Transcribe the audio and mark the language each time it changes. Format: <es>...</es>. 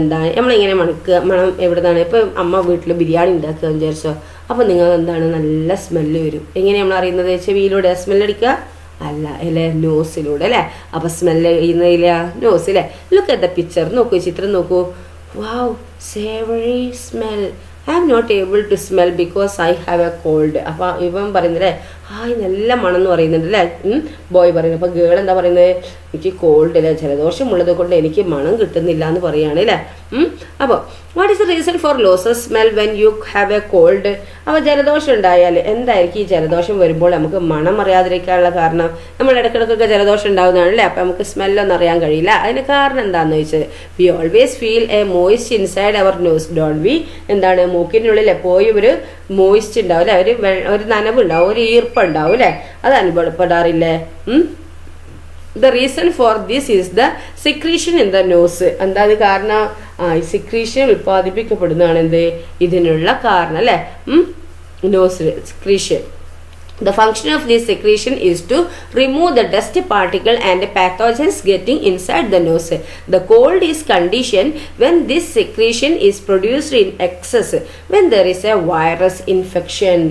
<ml>എന്താണ് നമ്മളിങ്ങനെ മണക്കുക, മണം എവിടുന്നാണ്. ഇപ്പൊ അമ്മ വീട്ടിൽ ബിരിയാണി ഉണ്ടാക്കുക വിചാരിച്ചോ, അപ്പൊ നിങ്ങൾ എന്താണ് നല്ല സ്മെല്ല് വരും. എങ്ങനെ നമ്മൾ അറിയുന്നത്, ചെവിയിലൂടെ സ്മെല്ലടിക്കുക അല്ല അല്ലേ, നോസിലൂടെ അല്ലേ. അപ്പൊ സ്മെല്ല് ചെയ്യുന്നില്ല നോസ് അല്ലേ.</ml> <en>look at the picture,</en> <ml>നോക്കൂ ചിത്രം നോക്കൂ.</ml> <en>Wow, savory smell. I am not able to smell because I have a cold.</en> <ml>അപ്പൊ ഇവൻ പറയുന്നത് ഹായ് നല്ല മണം എന്ന് പറയുന്നുണ്ട് അല്ലേ, ബോയ് പറയുന്നത്. അപ്പൊ ഗേൾ എന്താ പറയുന്നത്, എനിക്ക് കോൾഡ് അല്ലേ, ജലദോഷം ഉള്ളത് കൊണ്ട് എനിക്ക് മണം കിട്ടുന്നില്ല എന്ന് പറയാണ് അല്ലേ.</ml> <en>അപ്പോൾ what is the reason for loss of smell when you have a cold.</en> <ml>അപ്പോൾ ജലദോഷം ഉണ്ടായാൽ എന്തായിരിക്കും ഈ ജലദോഷം വരുമ്പോൾ നമുക്ക് മണം അറിയാതിരിക്കാനുള്ള കാരണം. നമ്മൾ ഇടയ്ക്കിടയ്ക്കൊക്കെ ജലദോഷം ഉണ്ടാകുന്നതാണ് അല്ലേ, അപ്പം നമുക്ക് സ്മെല്ലൊന്നും അറിയാൻ കഴിയില്ല. അതിന് കാരണം എന്താണെന്ന് ചോദിച്ചത്,</ml> <en>We always feel a moist inside our nose don't we.</en> <ml>എന്താണ് മൂക്കിനുള്ളിൽ എപ്പോഴും ഒരു മോയിസ്റ്റ് ഉണ്ടാവും അല്ലേ, ഒരു നനവുണ്ടാവും, ഒരു ഈർപ്പുണ്ടാവും അല്ലേ, അത് അനുഭവപ്പെടാറില്ലേ.</ml> <en>The reason for this is the secretion in the nose.</en> <ml>എന്താ അത് കാരണം, ഈ സിക്രീഷൻ ഉൽപ്പാദിപ്പിക്കപ്പെടുന്നതാണ് എന്ത് ഇതിനുള്ള കാരണം അല്ലേ, nose സിക്രീഷൻ.</ml> <en>The function of this secretion is to remove the dust particle and pathogens getting inside the nose. The cold is condition when this secretion is produced in excess, when there is a virus infection.</en>